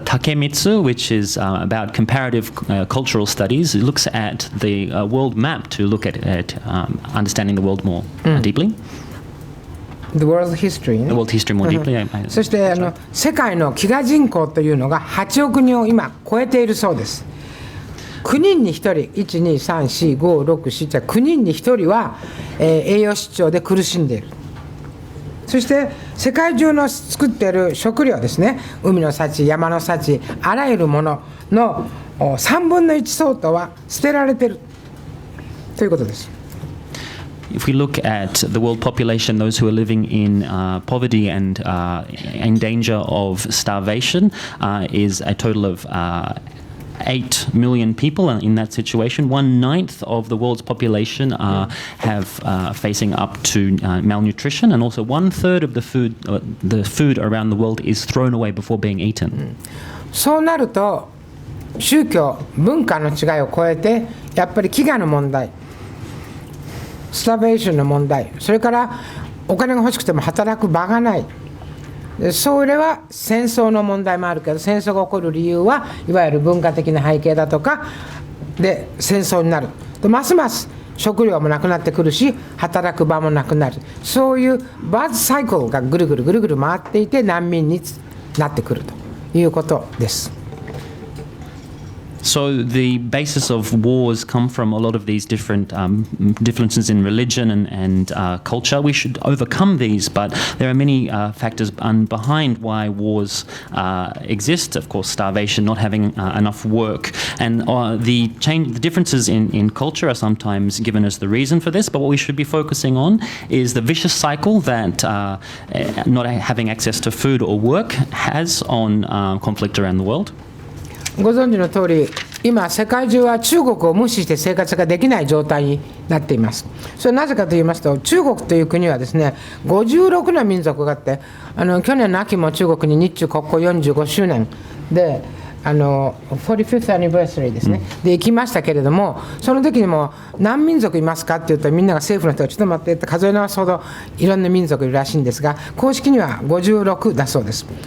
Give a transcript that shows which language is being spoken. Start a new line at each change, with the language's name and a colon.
English: Takemitsu, which is about comparative cultural studies. It looks at the world map to look at understanding the world more deeply. The world history, the world history more deeply.
Japanese: そして世界の飢餓人口というのが8億人を今超えているそうです。 9人に1人、1、2、3、4、5、6、7、9人に1人は、栄養失調で苦しんでいる。そして世界中の作っている食料ですね、海の幸、山の幸、あらゆるものの3分の1相当は捨てられているということです。
English: If we look at the world population, those who are living in poverty and in danger of starvation is a total of 8 million people in that situation. 1/9 of the world's population have facing up to malnutrition, and also 1/3 of the food around the world is thrown away before being eaten.
Japanese: そうなると宗教、文化の違いを超えてやっぱり飢餓の問題、スターベーションの問題、それからお金が欲しくても働く場がない、それは戦争の問題もあるけど、戦争が起こる理由はいわゆる文化的な背景だとかで戦争になると、ますます食料もなくなってくるし、働く場もなくなる、そういうバズサイクルがぐるぐる回っていて難民になってくるということです。
English: So the basis of wars come from a lot of these different differences in religion and culture. We should overcome these, but there are many factors behind why wars exist. Of course, starvation, not having enough work, and the differences in culture are sometimes given as the reason for this. But what we should be focusing on is the vicious cycle that not having access to food or work has on conflict around the world.
Japanese: ご存知の通り、今世界中は中国を無視して生活ができない状態になっています。それはなぜかと言いますと、中国という国はですね、56の民族があって、去年の秋も中国に日中国交45周年で
English: 45th anniversary
Japanese: ですね、で行きましたけれども、その時にも何民族いますかって言うと、みんなが政府の人がちょっと待ってって数え直すほどいろんな民族いるらしいんですが、公式には56だそうです。